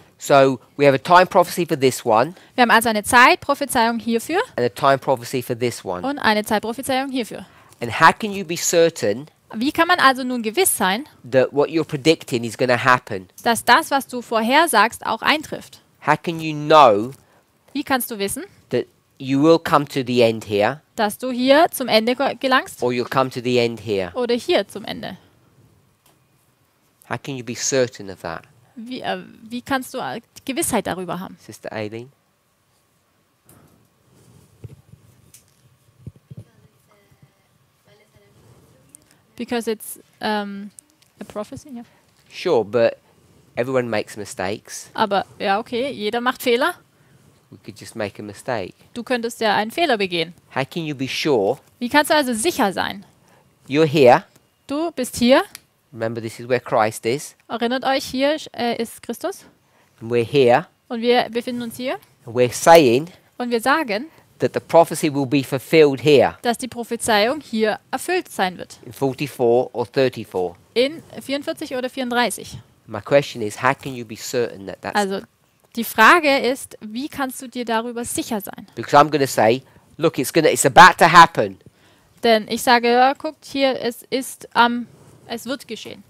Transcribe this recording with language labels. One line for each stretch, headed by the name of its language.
English: So we have a time prophecy for this one
German: Wir haben also eine Zeitprophezeiung hierfür
English: and a time prophecy for this one.
German: und eine Zeitprophezeiung hierfür.
English: And how can you be certain
German: Wie kann man also nun gewiss sein,
English: that what you're predicting is going to happen?
German: dass das, was du vorhersagst, auch eintrifft?
English: How can you know
German: Wie kannst du wissen,
English: that you will come to the end here
German: dass du hier zum Ende gelangst
English: or you'll come to the end here?
German: oder hier zum Ende?
English: How can you be certain of that?
German: Wie kannst du Gewissheit darüber haben?
English: Sister Aileen? Because it's a prophecy. Ja. Sure, but everyone makes mistakes.
German: Aber ja, okay, jeder macht Fehler.
English: We could just make a mistake.
German: Du könntest ja einen Fehler begehen.
English: How can you be sure?
German: Wie kannst du also sicher sein?
English: You're here.
German: Du bist hier.
English: Remember, this is where Christ is.
German: Erinnert euch, hier ist Christus.
English: And we're here.
German: Und wir befinden uns hier.
English: And we're saying
German: Und wir sagen,
English: that the prophecy will be fulfilled here
German: dass die Prophezeiung hier erfüllt sein wird.
English: in 44 or 34.
German: In 44 oder 34.
English: My question is, how can you be certain that that's...
German: Also die Frage ist, wie kannst du dir darüber sicher sein?
English: Because I'm going to say, look, it's about to happen.
German: Denn ich sage, ja, guckt hier, es wird geschehen.